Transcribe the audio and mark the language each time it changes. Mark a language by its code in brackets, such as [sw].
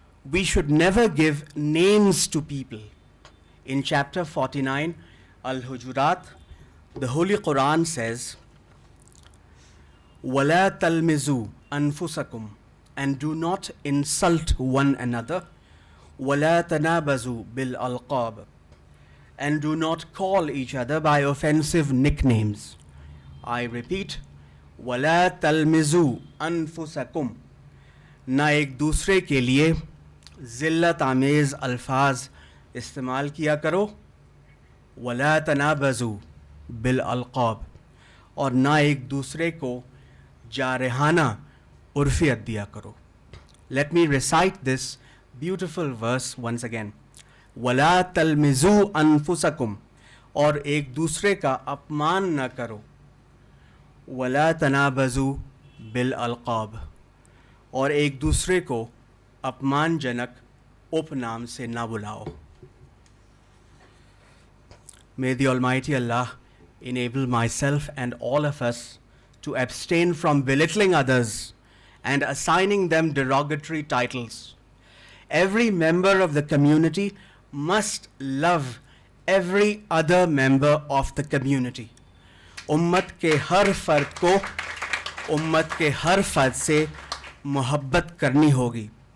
[en] We should never give names to people. In chapter 49, Al-Hujurat, the Holy Quran says, [ar] وَلَا تَلْمِزُوا أَنفُسَكُمْ, [en] and do not insult one another. [ar] وَلَا تَنَابَزُوا بِالْأَلْقَابِ, [en] and do not call each other by offensive nicknames. I repeat, [ar] وَلَا تَلْمِزُوا أَنفُسَكُمْ, [ur] نہ ایک دوسرے کے لیے ذلت آمیز الفاظ استعمال کیا کرو. [ar] وَلَا تَنَابَزُوا بِالْأَلْقَابِ, [ur] اور نہ ایک دوسرے کو جارحانہ عرفیت دیا کرو. [en] Let me recite this beautiful verse once again. [ar] وَلَا تَلْمِزُوا أَنفُسَكُمْ, [ur] اور ایک دوسرے کا اپمان نہ کرو. [ar] وَلَا تَنَابَزُوا بِالْأَلْقَابِ, [ur] اور ایک دوسرے کو اپمان جنک اپ نام سے نہ بلاؤ. [en] May the Almighty Allah enable myself and all of us to abstain from belittling others and assigning them derogatory titles. Every member of the community must love every other member of the community. [ur] امت کے ہر فرد کو امت کے ہر فرد سے محبت کرنی ہوگی.